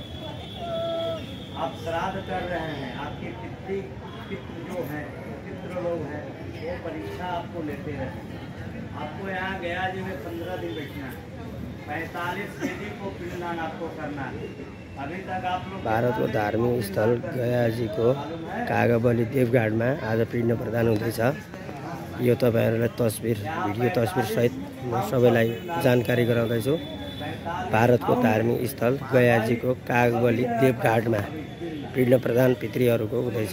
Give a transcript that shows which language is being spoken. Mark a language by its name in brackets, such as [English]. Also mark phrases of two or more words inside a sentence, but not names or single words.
[Hindi] आप श्राद्ध कर रहे हैं, आपके पितृ जो हैं पितृ लोग हैं वो परीक्षा आपको लेते रहे। आपको यहाँ गया जी में 15 दिन बैठना है, 45 केजी को पिंडदान आपको करना है। अभी तक आप लोग [Nepali] भारतको धार्मिक स्थल गयाजीको कागबली देवघाटमा आज पिण्ड प्रदान हुँदैछ। यो तपाईहरुलाई भिडियो तस्बिर सहित म सबैलाई जानकारी गराउँदैछु। भारतको धार्मिक स्थल गयाजीको कागबली देवघाटमा पिण्ड प्रधान पितृहरूको हुँदैछ।